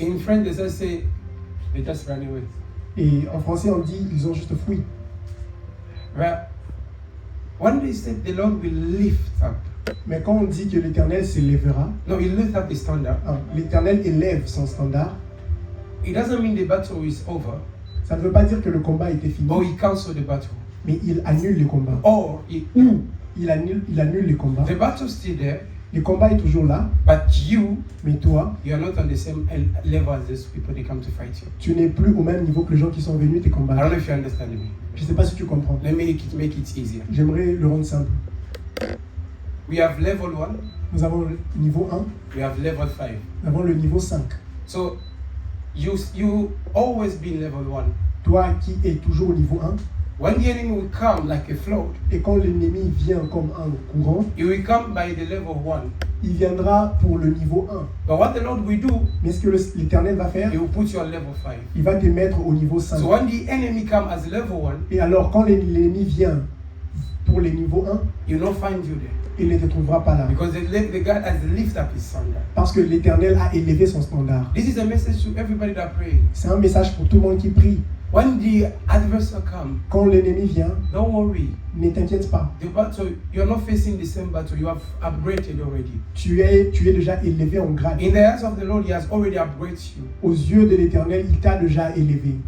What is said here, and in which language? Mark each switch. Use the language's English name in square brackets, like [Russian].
[English] In French, they just say, they just ran away. [French] Et en français, on dit ils ont juste fui. [English] Right? When they said the Lord will lift up, [French] Mais quand on dit que l'Éternel s'élèvera, [English] no, he lift up his standard. [French] l'Éternel élève son standard, [English] It doesn't mean the battle is over, [French] ça ne veut pas dire que le combat était fini, [English] but he cancels the battle. [French] mais il annule les combats. [English] Or, [French] Ou il annule les combats. [English] the battle's still there, [French] Le combat est toujours là, [English] but you [French] mais toi, [English] are not on the same level as these people they come to fight you. [French] tu n'es plus au même niveau que les gens qui sont venus te [English] I don't [French] combattre. [English] know if you understand me. [French] Je ne sais pas si tu comprends. [English] Let me make it easier. [French] J'aimerais le rendre simple. [English] We have level 1, [French] Nous avons le niveau 1, [English] we have level 5. [French] nous avons le niveau 5. [English] So you always be in level 1. [French] Toi qui es toujours au niveau 1, [English] When the enemy will come like a flood, [French] et quand l'ennemi vient comme un courant, [English] he will come by the level 1. [French] il viendra pour le niveau 1. [English] But what the Lord will do, [French] Mais ce que l'Éternel va faire, [English] he will put you on level 5. [French] il va te mettre au niveau 5. [English] So when the enemy come as level 1, [French] Et alors quand l'ennemi vient pour les niveaux 1, [English] he will not find you there. [French] il ne te trouvera pas là. [English] Because the God has lifted up his standard. [French] Parce que l'Éternel a élevé son standard. [English] This is a message to everybody that pray. [French] C'est un message pour tout le monde qui prie. [English] When the adversary come, [French] Quand l'ennemi vient, [English] don't worry. [French] ne t'inquiète pas. [English] The battle, you're not facing the same battle. You have upgraded already. [French] Tu es déjà élevé en grade. [English] In the eyes of the Lord, he has already upgraded you. [French] Aux yeux de l'Éternel, il t'a déjà élevé.